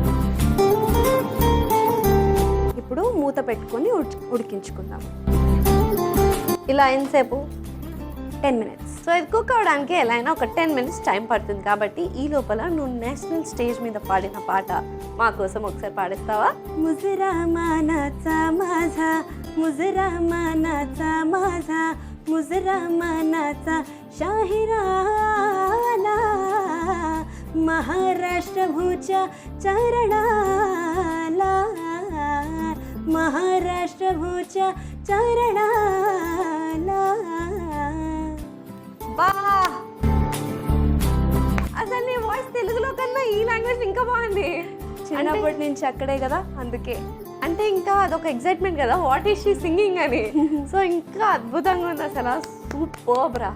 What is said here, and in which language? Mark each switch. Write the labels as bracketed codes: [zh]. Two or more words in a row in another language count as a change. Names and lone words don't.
[te] ఇప్పుడు మూత పెట్టుకొని ఉడికించుకుందాం. ఇలా ఎంతసేపు? [en] 10 minutes. [te] సో ఇది కుక్ అవడానికి ఎలా అయినా ఒక 10 minutes టైం పడుతుంది కాబట్టి ఈ లోపల నువ్వు నేషనల్ స్టేజ్ మీద పాడిన పాట మా కోసం ఒకసారి పాడిస్తావా? [mr] मुजरा मानाचा माझा, मुजरा मानाचा माझा, मुजरा मानाचा शाहिराला, महाराष्ट्र भूच्या चरणाला, महाराष्ट्र भूच्या चरणाला. [te] బా, అసలు నీ వాయిస్ తెలుగులో కన్నా ఈ లాంగ్వేజ్ ఇంకా బాగుంది. చిన్నప్పటి నుంచి అక్కడే కదా, అందుకే. అంటే ఇంకా అదొక ఎక్సైట్మెంట్ కదా, [en] what is she singing [te] అని. సో ఇంకా అద్భుతంగా ఉంది అసలు, సూపర్ రా.